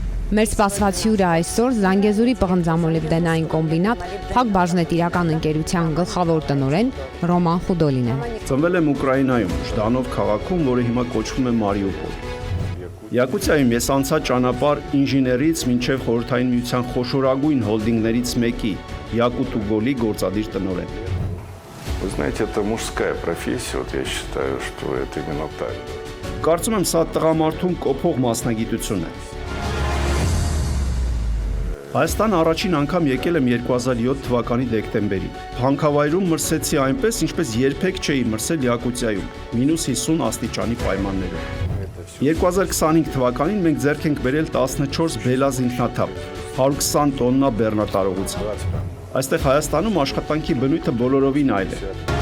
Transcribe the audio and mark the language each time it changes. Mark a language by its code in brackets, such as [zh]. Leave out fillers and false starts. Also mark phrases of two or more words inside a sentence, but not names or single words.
[hy] Մեր սպասված հյուրը այսօր Զանգեզուրի պղնձամոլիբդենային կոմբինատ Փակ բաժնետիրական ընկերության գլխավոր տնօրեն Ռոման Խուդոլին է։ Ծնվել եմ Ուկրաինայում, Ժդանով քաղաքում, որը հիմա կոչվում է Մարիուպոլ։ Յակուտիայում ես անցա ճանապարհ ինժեներից մինչև Խորհրդային Միության խոշորագույն հոլդինգներից մեկի Յակուտուգոլի գործադիր տնօրեն։ [ru] Вы знаете, это мужская профессия, вот я считаю, что это именно так. [hy] Կարծում եմ սա տղամարդուն կոփող մասնագիտություն է։ Հայաստան առաջին անգամ եկել եմ 2007 թվականի դեկտեմբերին։ Հանքավայրում մրսեցի այնպես, ինչպես երբեք չէի մրսել Յակուտիայում, -50 աստիճանի պայմաններում։ 2025 թվականին մենք ձեռք ենք բերել 14 բելազ ինքնաթափ, 120 տոննա բեռնատարողությամբ։ Այստեղ Հայաստանում աշխատանքի բնույթը բոլորովին այլ է։